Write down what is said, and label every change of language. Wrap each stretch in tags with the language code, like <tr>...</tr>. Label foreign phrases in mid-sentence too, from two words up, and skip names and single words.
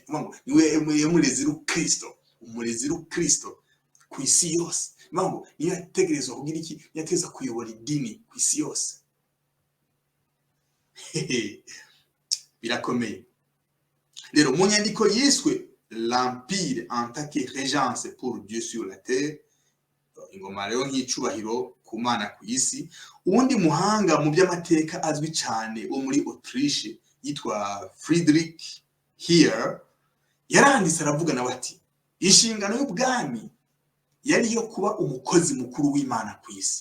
<rw>Nuvuga ngo niwe umurezi w'Ukristo kwisi yose. Nuvuga ngo niyo yategerezwa kugira iki, yateza kuyobora idini kwisi yose. Birakomeye. Rero mu nyandiko yiswe</rw> <fr>l'empire en tant que régence pour Dieu sur la terre,</fr> <rw>ingoma rero nk'icubahiro ku Mana ku isi, uwundi muhanga mu by'amateka azwi cyane wo muri Autriche yitwa Friedrich Heer yaranditse aravuga nawe ati inshingano y'ubwami yari yo kuba umukozi mukuru w'Imana ku isi.</rw>